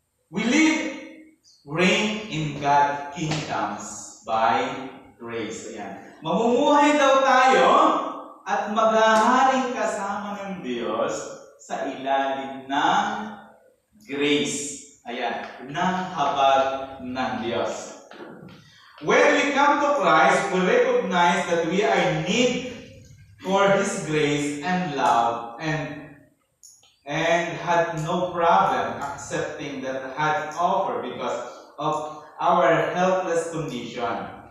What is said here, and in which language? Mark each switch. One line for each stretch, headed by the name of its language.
English: We live, reign in God's kingdoms by grace.
Filipino: Ayan. Mamumuhay daw tayo at maghaharing kasama ng Diyos sa ilalim ng grace. Ayan, ng habag ng Diyos.
English: When we come to Christ, we recognize that we are in need for His grace and love and had no problem accepting that had offer because of our helpless condition.